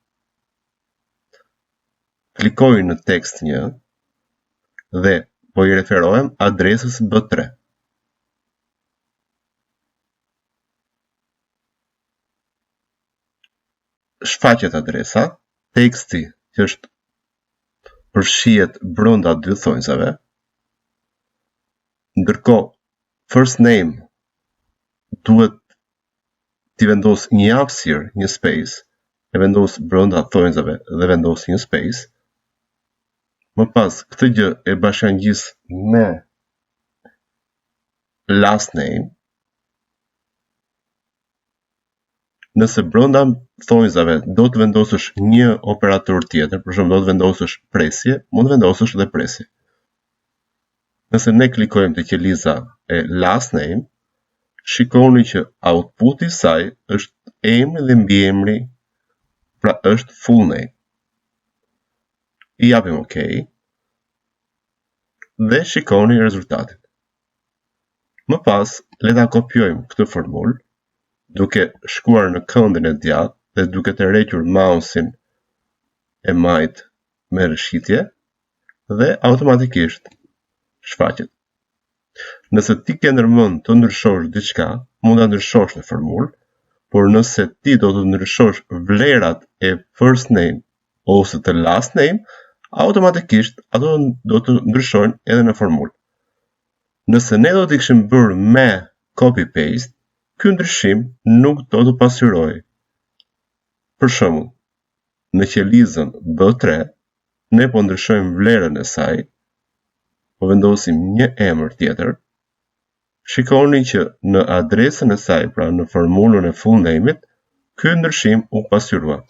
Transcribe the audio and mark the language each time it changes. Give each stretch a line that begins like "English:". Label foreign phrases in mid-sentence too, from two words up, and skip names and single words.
Albanian: Klikoj në tekst 1 dhe po i referohem adresës B3. Shfaqet adresa, teksti që është përfshihet brenda dy thonjzave. Ndërkohë,
English: first name
Albanian: duhet t'i vendos një hapësirë, një space, e vendos brenda thonjzave dhe vendos një space. Më pas, këtë gjë e bashkangjis me
English: last name.
Albanian: Nëse brenda thonjzave do të vendosësh një operator tjetër, për shembull do të vendosësh presje, mund të vendosësh edhe presje. Nëse ne klikojmë te qeliza e
English: last name,
Albanian: shikoni që outputi i saj është emri dhe mbiemri, pra është
English: full name.
Albanian: I japim OK dhe shikoni rezultatin. Më pas, le ta kopjojmë këtë formulë duke shkuar në këndin e djathtë dhe duke tërhequr mausin e majt me rëshqitje dhe automatikisht shfaqet. Nëse ti ke ndërmend të ndryshosh diçka, mund ta ndryshosh në formulë, por nëse ti do të ndryshosh vlerat e
English: first name
Albanian: ose të
English: last name,
Albanian: automatikisht ato do të ndryshojnë edhe në formulë. Nëse ne do t'i kishim bërë me
English: copy paste,
Albanian: ky ndryshim nuk do të pasqyrojë. Për shembull, në qelizën B3, ne po ndryshojmë vlerën e saj, po vendosim një emër tjetër. Shikoni që në adresën e saj, pra në formulën e
English: full name-
Albanian: it, ky ndryshim u pasqyrua.